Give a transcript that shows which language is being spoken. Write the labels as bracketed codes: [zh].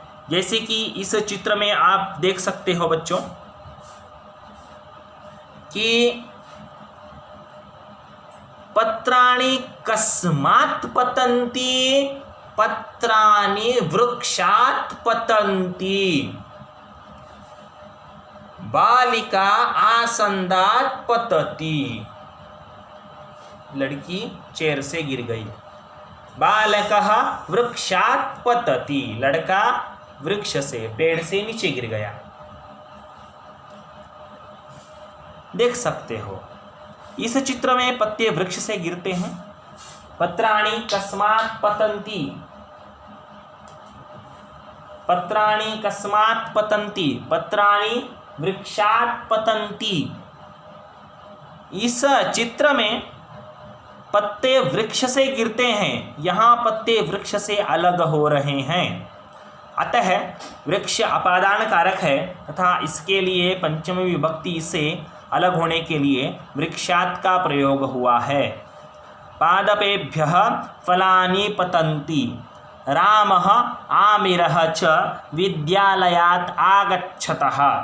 [hi] जैसे कि इस चित्र में आप देख सकते हो बच्चों कि [sa] पत्राणि कस्मात् पतन्ति, पत्राणि वृक्षात् पतन्ति, बालिका आसन्दात् पतति, [hi] लड़की चेयर से गिर गई। [sa] बालकः वृक्षात् पतति, [hi] लड़का वृक्ष से पेड़ से नीचे गिर गया। देख सकते हो इस चित्र में पत्ते वृक्ष से गिरते हैं। [sa] पत्राणि कस्मात् पतन्ति, पत्राणि कस्मात् पतन्ति, पत्राणि वृक्षात् पतन्ति। [hi] इस चित्र में पत्ते वृक्ष से गिरते हैं, यहाँ पत्ते वृक्ष से अलग हो रहे हैं। अतः वृक्ष अपादान कारक है तथा इसके लिए पंचमी विभक्ति से अलग होने के लिए वृक्षात् का प्रयोग हुआ है। [sa] पादपेभ्यः फलानि पतन्ति, रामः आमिरः च विद्यालयात् आगच्छतः।